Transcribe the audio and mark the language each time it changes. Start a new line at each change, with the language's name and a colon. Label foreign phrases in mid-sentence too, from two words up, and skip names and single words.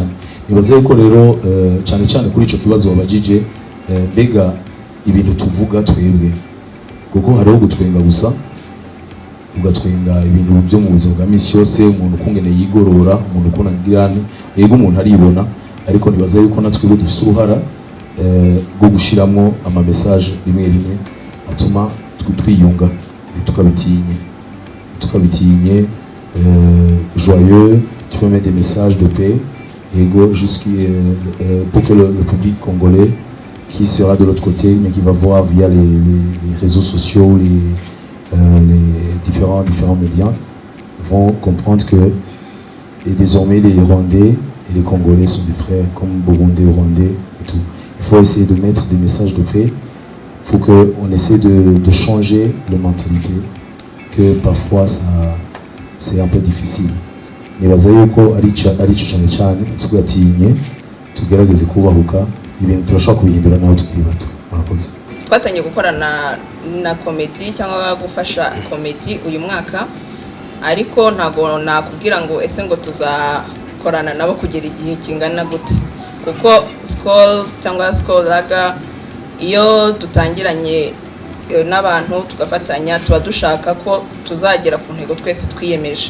Rundi: Nibaza yuko rero cyane kuri ico kibazo wabajije, mbega ibintu tuvuga twebwe, kuko hariho gutwenga gusa, ugatwenga ibintu byo mu buzima bwa misi yose, umuntu kungene yigorora, umuntu kunagirane, yego umuntu aribona, ariko nibaza yuko natwe dufise uruhara rwo gushiramo ama message rimwe atuma twiyunga tukabitinye. tukabitinye,
French: joyeux, tu peux mettre des messages de paix, et pour que le public congolais qui sera de l'autre côté, mais qui va voir via les réseaux sociaux, les différents médias, vont comprendre que et désormais les Rwandais et les Congolais sont des frères, comme Burundais, Rwandais et tout. Il faut essayer de mettre des messages de paix. Il faut qu'on essaie de changer la mentalité, que parfois c'est un peu difficile.
Kinyarwanda: Nibaza yuko ari cyo cyane cyane tugatinye tugerageze kubahuka ibintu turashaka kubihindura naho tukiri bato. Murakoze. Twatangiye gukorana na komite cyangwa gufasha komite uyu mwaka, ariko ntago nakubwira ngo ese ngo tuzakorana nabo kugera igihe kingana gute, kuko school cyangwa school laga iyo dutangiranye n'abantu tugafatanya tuba dushaka ko tuzagera ku ntego twese twiyemeje.